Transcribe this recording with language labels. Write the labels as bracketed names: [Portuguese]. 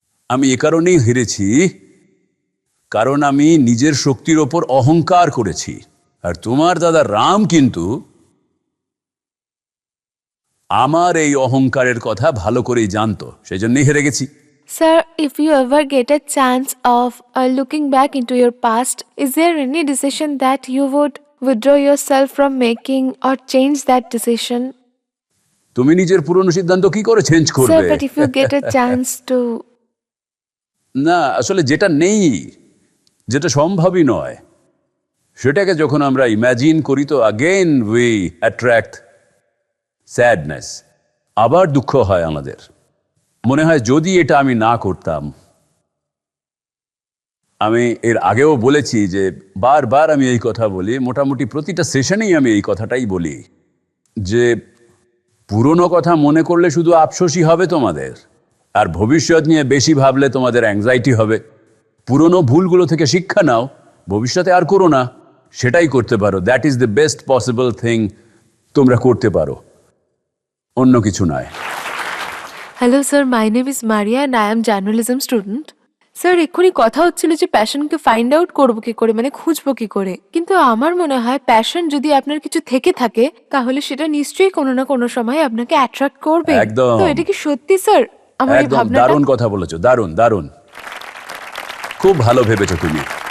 [Bangla] আমি এ কারণেই হেরেছি, কারণ আমি নিজের শক্তির ওপর অহংকার করেছি। আর তোমার দাদা রাম কিন্তু আমার এই অহংকারের কথা ভালো করেই জানতো, সেই জন্যই হেরে গেছি। [English] Sir, if you ever get a chance of looking back into your past, is there any decision that you would withdraw yourself from making or change that decision? [Bangla] তুমি নিজের পুরনো সিদ্ধান্ত কি করে চেঞ্জ [English] Sir, [Bangla] করবে? [English] but if you get a chance to... [Bangla] না, আসলে যেটা নেই, যেটা সম্ভবই নয়, সেটাকে যখন আমরা ইমাজিন করি তো [English] Again we attract sadness. [Bangla] আবার দুঃখ হয় আমাদের, মনে হয় যদি এটা আমি না করতাম। আমি এর আগেও বলেছি যে বারবার আমি এই কথা বলি, মোটামুটি প্রতিটা সেশনেই আমি এই কথাটাই বলি, যে পুরনো কথা মনে করলে শুধু আফসোসই হবে তোমাদের, আর ভবিষ্যৎ নিয়ে বেশি ভাবলে তোমাদের অ্যাংজাইটি হবে। পুরনো ভুলগুলো থেকে শিক্ষা নাও, ভবিষ্যতে আর করো না, সেটাই করতে পারো। [English] that is the best possible thing [Bangla] তোমরা করতে পারো, অন্য কিছু নয়। [English] Hello sir, my name is Maria and I am journalism student. [Bangla] Sir, এক্ষুনি কথা হচ্ছিল যে প্যাশনকে ফাইন্ড আউট করবো কি করে, মানে খুঁজবো কি করে। কিন্তু আমার মনে হয় প্যাশন যদি আপনার কিছু থেকে থাকে তাহলে সেটা নিশ্চয়ই কোনো না কোনো সময় আপনাকে অ্যাট্রাক্ট করবে। একদম। তো এটা কি সত্যি স্যার? আমার এই একদম ভাবনাটা... দারুণ কথা বলেছো, দারুণ দারুণ, খুব ভালো ভেবেছো তুমি।